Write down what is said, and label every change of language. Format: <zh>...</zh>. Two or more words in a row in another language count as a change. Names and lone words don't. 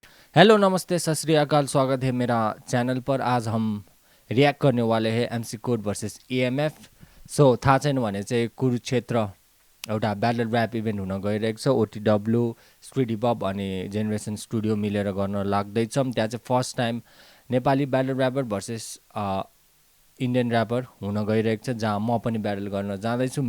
<hi>हेलो नमस्ते</hi> <pa>ਸਤ ਸ੍ਰੀ ਅਕਾਲ,</pa> <hi>स्वागत है मेरा चैनल पर। आज हम रिएक्ट करने वाले हैं एमसी कोड वर्सेस ईएमएफ।</hi> <ne>सो थाहा छैन भने चाहिँ कुरुक्षेत्र एउटा</ne> <en>battle rap event</en> <ne>हुन गइरहेको छ। ओटिडब्ल्यू, स्ट्रिट हिपहप अनि जेनेरेसन स्टुडियो मिलेर गर्न लाग्दैछौँ। त्यहाँ चाहिँ</ne> <en>first time</en> <ne>नेपाली</ne> <en>battle rapper versus Indian rapper</en> <ne>हुन गइरहेको छ, जहाँ म पनि ब्याटल गर्न जाँदैछु।</ne>